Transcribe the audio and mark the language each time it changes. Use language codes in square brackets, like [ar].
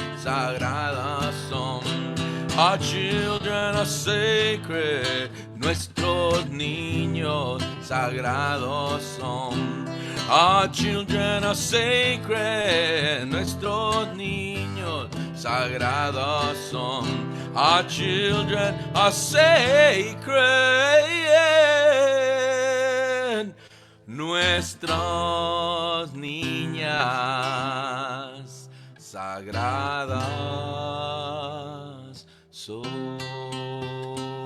[es] Sagradas son, [en] our children are sacred. [es] Nuestros niños sagrados son. [en] Our children are sacred. [es] Nuestros niños sagrados son. [en] Our children are sacred. [es] Nuestras niñas sagradas son.